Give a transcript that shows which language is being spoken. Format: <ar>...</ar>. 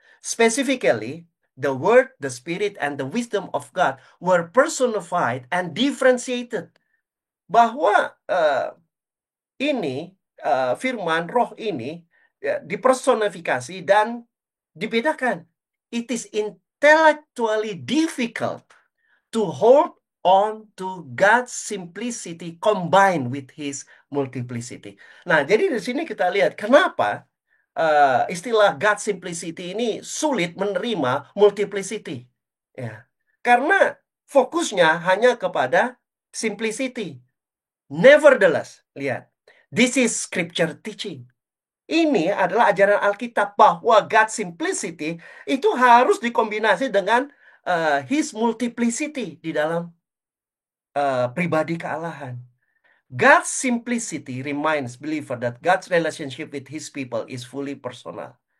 <en>Specifically, the Word, the Spirit, and the wisdom of God were personified and differentiated.</en> <id>Bahwa ini firman roh ini dipersonifikasi dan dibedakan.</id> <en>It is intellectually difficult to hold on to God's simplicity combined with His multiplicity.</en> <id>Nah, jadi di sini kita lihat kenapa istilah God simplicity ini sulit menerima multiplicity. Ya, karena fokusnya hanya kepada simplicity.</id> <en>Nevertheless,</en> <id>lihat,</id> <en>this is scripture teaching.</en> <id>Ini adalah ajaran Alkitab bahwa God simplicity itu harus dikombinasi dengan His multiplicity di dalam pribadi kealahan.</id> <en>God's simplicity reminds believer that God's relationship with His people is fully personal.</en>